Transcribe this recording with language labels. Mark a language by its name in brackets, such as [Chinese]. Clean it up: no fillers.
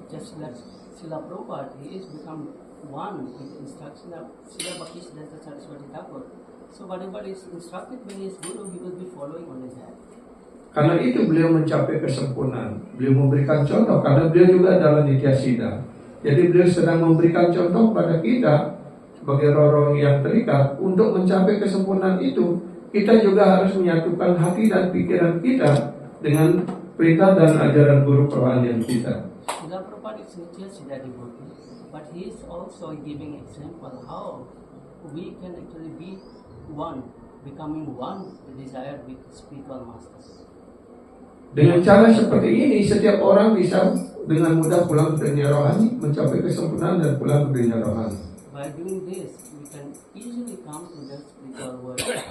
[English] Just like Srila Prabhupada, he is become one with the instruction of Srila Bhaktisiddhanta Saraswati Thakur. So whatever is instructed by his Guru, he will be following only that. [Indonesian] Karena itu beliau mencapai kesempurnaan. Beliau memberikan contoh karena beliau juga adalah nitya siddha. Jadi beliau sedang memberikan contoh pada kita sebagai roh-roh yang terikat untuk mencapai kesempurnaan itu. Kita juga harus menyatukan hati dan pikiran kita dengan perintah dan ajaran Guru Kerohanian kita. [English] Srila Prabhupada is nitya siddha devotee, but he is also giving example how we can actually be one, becoming one with desire with spiritual masters. [Indonesian] Dengan cara seperti ini, setiap orang bisa dengan mudah pulang ke dunia rohani, mencapai kesempurnaan dan pulang ke dunia rohani. [English] By doing this, we can easily come to the spiritual world.